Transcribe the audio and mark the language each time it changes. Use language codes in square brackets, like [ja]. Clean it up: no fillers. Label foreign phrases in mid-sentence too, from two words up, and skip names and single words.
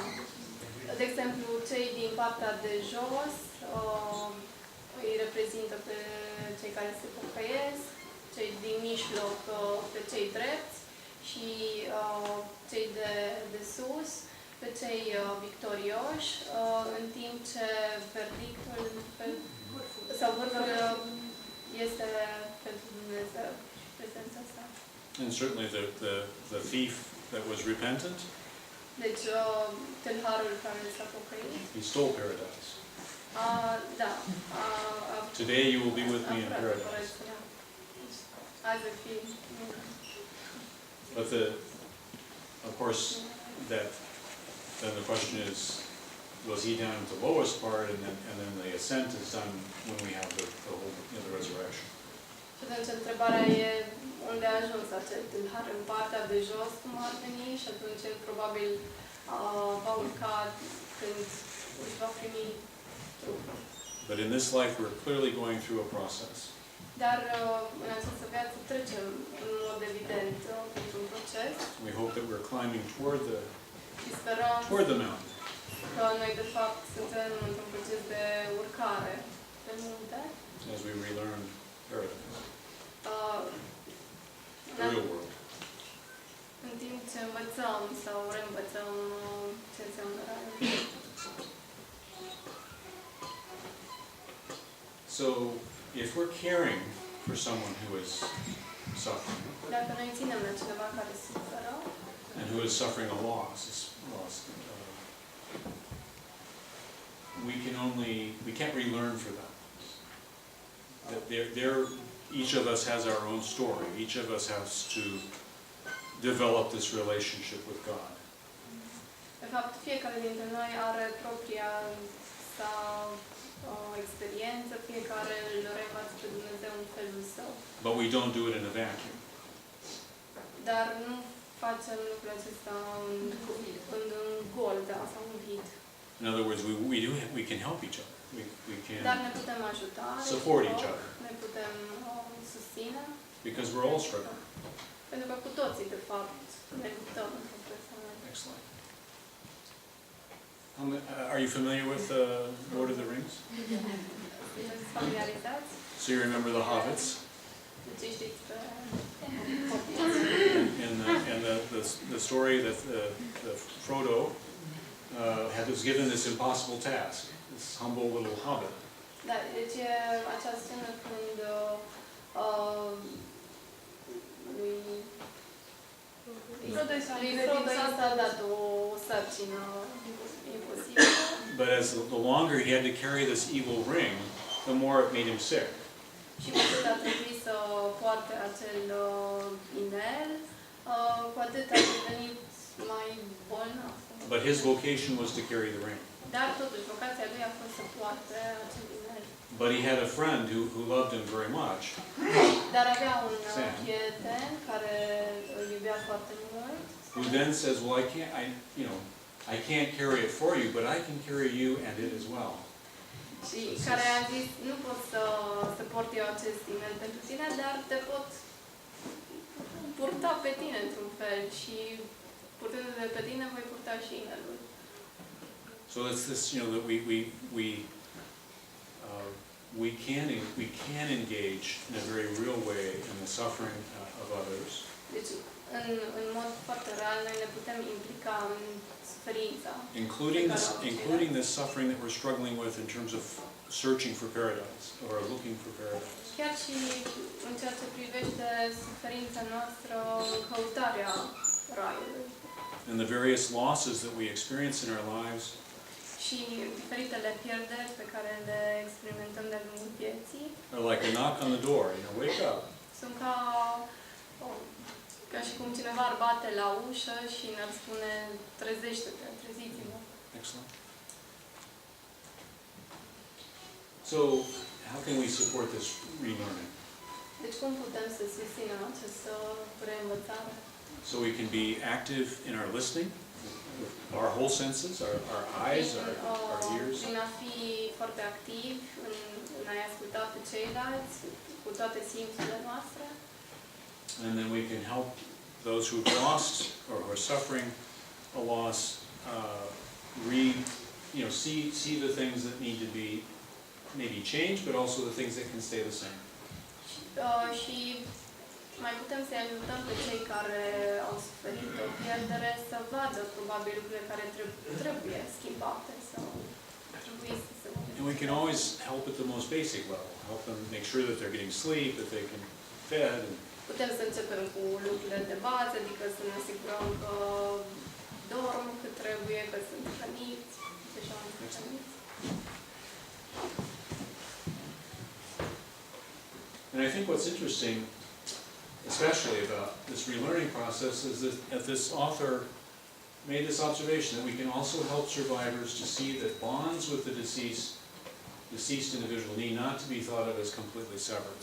[ro] De exemplu, cei din partea de jos îi reprezintă pe cei care se pocăiesc, cei din mijloc pe cei drepți și cei de sus pe cei victorioși, în timp ce verdictul sau vârful este pentru Dumnezeu, prezența sa. [en] And certainly the thief that was repentant, [ro] deci tâlharul care s-a pocăit, [en] he stole paradise. [ro] Da. [en] Today you will be with me in paradise. But of course, then the question is, was he down at the lowest part, and then the ascent is done when we have the whole the resurrection. [ro] Și atunci întrebarea e unde a ajuns acel tâlhar, în partea de jos, cum ar veni, și atunci probabil va urca când își va primi trupul. [en] But in this life we're clearly going through a process. [ro] Dar în această viață trecem în mod evident printr-un proces. [en] We hope that we're climbing toward the mountain. [ro] Că noi de fapt suntem într-un proces de urcare pe munte. [en] As we relearn paradise. The real world. [ro] În timp ce învățăm sau reînvățăm ce înseamnă raiul. [en] So, if we're caring for someone who is suffering, [ro] dacă noi ținem la cineva care suferă, [en] and who is suffering a loss, we can't relearn for them. Each of us has our own story. Each of us has to develop this relationship with God. [ro] De fapt, fiecare dintre noi are propria sa experiență, fiecare îl revață pe Dumnezeu în felul său. [en] But we don't do it in a vacuum. [ro] Dar nu facem lucrul acesta în gol, da, sau în vid. [en] In other words, we can help each other. We can [ro] Dar ne putem ajuta, [en] support each other. [ro] Ne putem susține. [en] Because we're all struggling. [ro] Pentru că cu toții, de fapt, ne luptăm într-un fel sau altul. [en] Excellent. Are you familiar with Lord of the Rings? [ro] Sunteți familiarizați? [en] So you remember the hobbits? [ro] Deci știți pe [en] And the story that the Frodo was given this impossible task, this humble little hobbit. [ro] Da, deci e acea scenă când lui Frodo i s-a dat o sarcină imposibilă. [en] But as the longer he had to carry this evil ring, the more it made him sick. [ro] Și cu cât a trebuit să poarte acel inel, cu atât a devenit mai bolnav. [en] But his vocation was to carry the ring. [ro] Dar totuși, vocația lui a fost să poarte acel inel. [en] But he had a friend who loved him very much. [ro] Dar avea un prieten care îl iubea foarte mult. [en] Who then says, well, I can't carry it for you, but I can carry you and it as well. [ro] Și care a zis, nu pot să port eu acest inel pentru tine, dar te pot purta pe tine într-un fel și purtându-te pe tine voi purta și inelul. [en] So it's this, that we can engage in a very real way in the suffering of others. [ro] Deci, în mod foarte real, noi ne putem implica în suferința. [en] Including this suffering that we're struggling with in terms of searching for paradise or looking for paradise. [ro] Chiar și în ceea ce privește suferința noastră în căutarea raiului. [en] And the various losses that we experience in our lives. [ro] Și diferitele pierderi pe care le experimentăm de-a lungul vieții. [en] Are like a knock on the door, wake up. [ro] Sunt ca și cum cineva ar bate la ușă și ne-ar spune, trezește-te, treziți-vă. [en] Excellent. So, how can we support this relearning? [ro] Deci cum putem să susținem această reînvățare? [en] So we can be active in our listening, our whole senses, our eyes, our ears. [ro] Prin a fi foarte activ, în a-i asculta pe ceilalți, cu toate simțurile noastre. [en] And then we can help those who've lost or who are suffering a loss see the things that need to be maybe changed, but also the things that can stay the same. [ro] Și mai putem să-i ajutăm pe cei care au suferit o pierdere să vadă probabil lucrurile care trebuie schimbate sau trebuie să se vadă. [en] And we can always help at the most basic level, help them make sure that they're getting sleep, that they can fed. [ro] Putem să începem cu lucrurile de bază, adică să ne asigurăm că dorm cât trebuie, că sunt hrăniți, deja hrăniți. [en] And I think what's interesting, especially about this relearning process, is that this author made this observation that we can also help survivors to see that bonds with the deceased individual need not to be thought of as completely severed.